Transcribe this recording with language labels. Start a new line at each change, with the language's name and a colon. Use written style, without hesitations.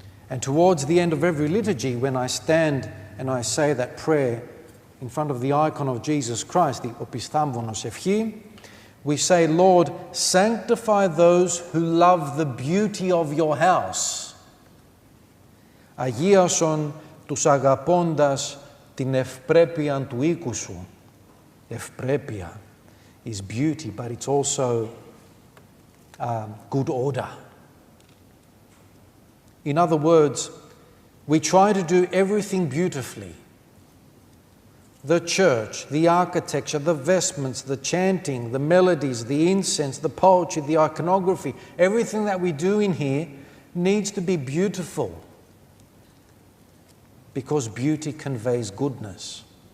English: And towards the end of every liturgy, when I stand and I say that prayer in front of the icon of Jesus Christ, the Opisthamvonos Ευχή, we say, Lord, sanctify those who love the beauty of your house.
Greek: Αγίασον τους αγαπώντας την ευπρέπεια του οίκου σου.
English: Ευπρέπεια is beauty, but it's also good order. In other words, we try to do everything beautifully. The church, the architecture, the vestments, the chanting, the melodies, the incense, the poetry, the iconography, everything that we do in here needs to be beautiful, because beauty conveys goodness.